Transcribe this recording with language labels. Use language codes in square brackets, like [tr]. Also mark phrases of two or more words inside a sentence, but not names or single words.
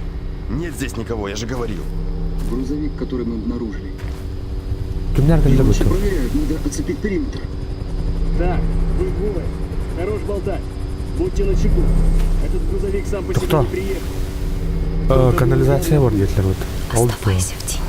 [ru] Нет здесь никого, я же говорил. Грузовик, который мы обнаружили. Ты меня организуй. Его все проверяют, надо оцепить периметр. Так, вы двое. Хорош болтать. Будьте начеку. Этот грузовик сам по себе Кто? не приехал. [tr] Канализация var diyelim вот. Oldu mu? [ru] Оставайся в тени.